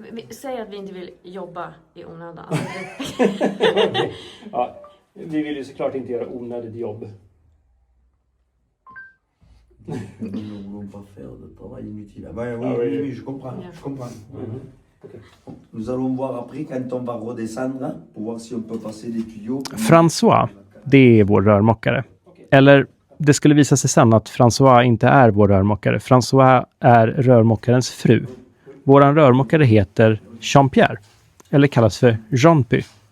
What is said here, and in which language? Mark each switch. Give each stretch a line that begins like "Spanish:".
Swedish: Säg att vi inte vill jobba i onödan. Ja, vi vill ju såklart inte göra onödigt jobb.
French: Nous ne voulons pas faire de travail inutile. Ah ben, oui, Ah oui. oui, oui, je comprends. Je comprends. Nous allons voir après quand on va redescendre pour voir si on peut passer des tuyaux.
Swedish: François, det är vår rörmokare. Eller det skulle visa sig sen att François inte är vår rörmokare. François är rörmokarens fru. Våran rörmokare heter Jean-Pierre. Eller kallas för Jean-Py.